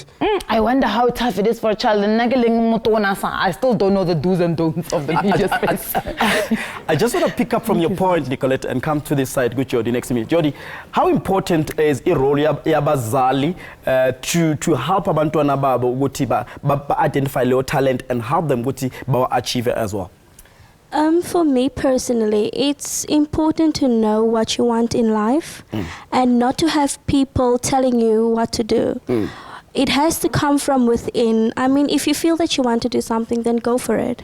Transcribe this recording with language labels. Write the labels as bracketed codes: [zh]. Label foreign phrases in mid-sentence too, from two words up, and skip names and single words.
[en] I wonder how tough it is for a child. I still don't know the do's and don'ts of the media space. I just want to pick up from your point, Nicolette, and come to this side with Jody next to me. Jody, how important is a role yabazali to help [zu] abantwana babo ukuthi ba [en] identify their talent and help them [zu] ukuthi ba [en] achieve it as well? For me personally, it's important to know what you want in life and not to have people telling you what to do. It has to come from within. I mean, if you feel that you want to do something, then go for it.